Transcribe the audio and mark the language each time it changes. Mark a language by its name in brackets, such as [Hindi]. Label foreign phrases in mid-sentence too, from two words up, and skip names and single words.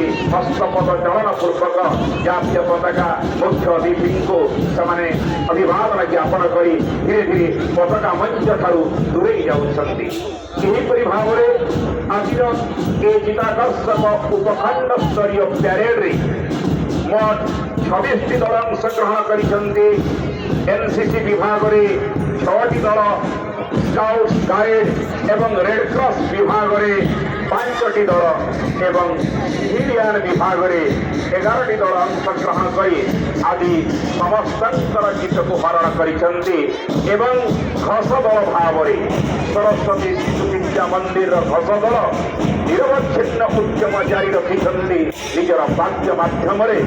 [Odia] ହସ୍ତପଦ ଚଳନ ପୂର୍ବକ ଜାତୀୟ ପତାକା ମୁଖ୍ୟ ଅତିଥିଙ୍କୁ ସେମାନେ ଅଭିବାଦନ ଜ୍ଞାପନ କରି ଧୀରେ ଧୀରେ ପତାକା ମଞ୍ଚ ଠାରୁ ଦୂରେଇ ଯାଉଛନ୍ତି। ଏହିପରି ଭାବରେ ଆଜିର ଏ ଚିତ୍ତାକର୍ଷକ ଉପଖଣ୍ଡ ସ୍ତରୀୟ ପ୍ୟାରେଡରେ ମୋଟ 26ଟି ଦଳ ଅଂଶଗ୍ରହଣ କରିଛନ୍ତି। ଏନସିସି ବିଭାଗରେ 6ଟି ଦଳ, [English] scout guide [Odia] এবং ରେଡ୍ କ୍ରସ୍ ବିଭାଗରେ 5ଟି ଦଳ ଏବଂ ସିଭିଲିଆନ ବିଭାଗରେ 11ଟି ଦଳ ଅଂଶଗ୍ରହଣ କରି ଆଜି ସମସ୍ତଙ୍କର ଗୀତକୁ ହରଣ କରିଛନ୍ତି ଏବଂ ଘୋଷ ଦଳ ଭାବରେ ସରସ୍ୱତୀ ଶିଶୁ ବିଦ୍ୟା ମନ୍ଦିରର ଘୋଷ ଦଳ ନିରବଚ୍ଛିନ୍ନ ଉଦ୍ୟମ ଜାରି ରଖିଛନ୍ତି ନିଜର ବାଦ୍ୟ ମାଧ୍ୟମରେ।